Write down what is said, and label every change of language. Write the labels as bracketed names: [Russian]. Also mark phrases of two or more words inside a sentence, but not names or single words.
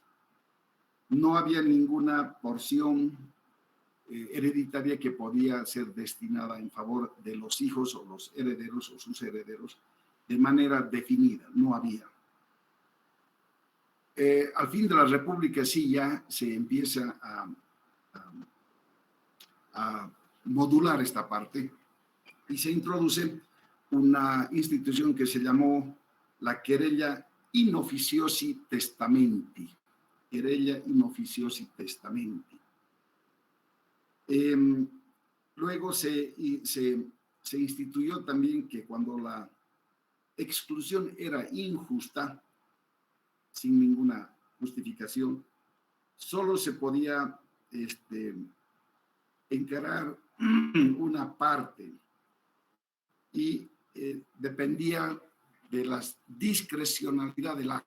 [Spanish] No había ninguna porción hereditaria que podía ser destinada en favor de los hijos o los herederos o sus herederos de manera definida, no había. Al fin de la República sí ya se empieza a modular esta parte y se introduce una institución que se llamó la [Latin] querella in officiosi testamenti. Querella in officiosi testamenti. [Spanish] Luego se instituyó también que cuando la exclusión era injusta, sin ninguna justificación, solo se podía encarar una parte y dependía de la discrecionalidad del acto.